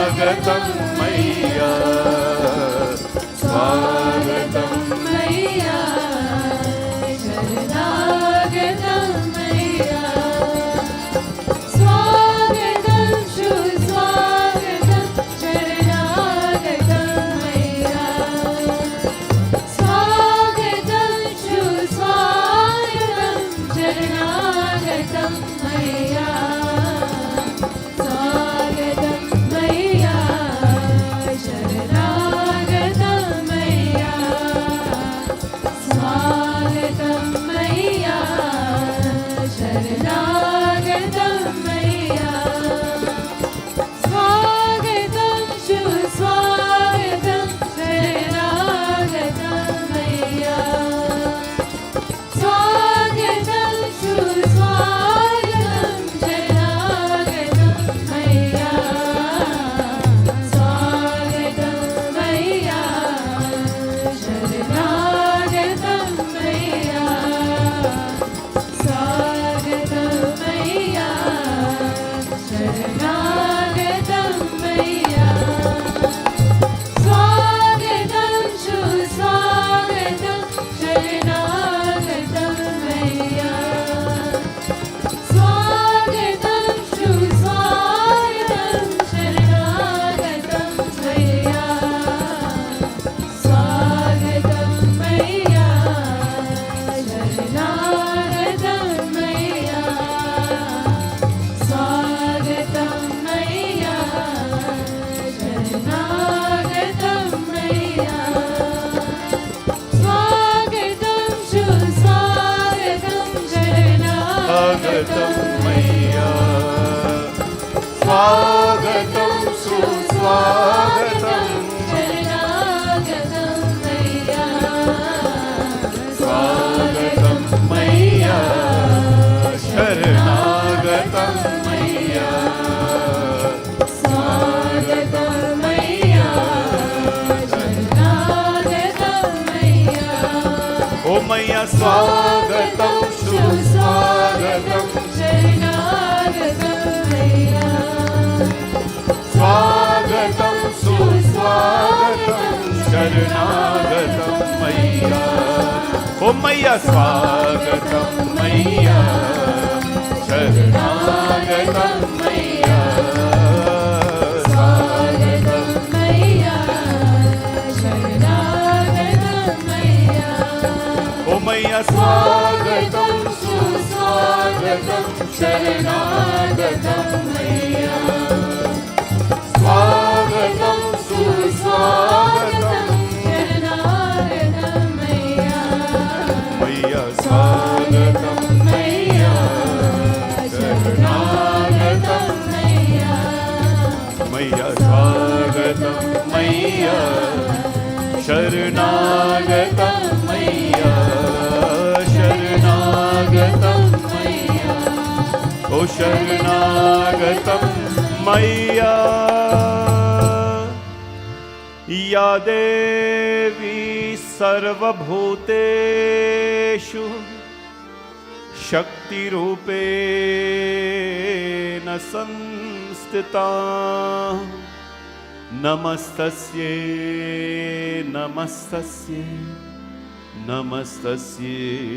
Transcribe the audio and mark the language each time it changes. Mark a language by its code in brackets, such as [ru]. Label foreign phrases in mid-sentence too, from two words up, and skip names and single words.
[hi] स्वागतं मैया स्वागतं मैया शरणागतं मैया स्वागतं सुस्वागतं शरणागतं मैया स्वागतं सुस्वागतं शरणागतं मैया स्वागतं मैया शरणागतं मैया स्वागतं मैया शरणागतं मैया स्वागतं सुस्वागतं शरणागतं मैया स्वागतं सुस्वागतं शरणागतं मैया स्वागतं मैया शरणागतं मैया स्वागतं मैया शरणागतं मैया स्वागतं सुस्वागतं शरणागतं मैया स्वागतं सुस्वागतं शरणागतं मैया स्वागतं मैया शरणागतं मैया स्वागतं मैया शरणागतं मैया स्वागतं सुस्वागतं स्वागतं मैया स्वागतं सुस्वागतं शरणागतं मैया स्वागतं मैया शरणागतं मैया स्वागतं मैया शरणागतं मैया ओ मैया स्वागतं सुस्वागतं शरणागतं मैया स्वागतं सुस्वागतं शरणागतं मैया ओ मैया स्वागतं मैया शरणागतं मैया स्वागतं मैया शरणागतं मैया ओ मैया स्वागतं सुस्वागतं शरणागतं मैया स्वागतं सुस्वागतं शरणागतं मैया मैया स्वागतं मैया शरणागतं मैया मैया स्वागतं मैया शरणागतं मैया शरणागतं मैया ओ शरणागतं मैया [sa] या देवी सर्वभूतेषु शक्तिरूपेण संस्थिता नमस्तस्यै नमस्तस्यै नमस्तस्यै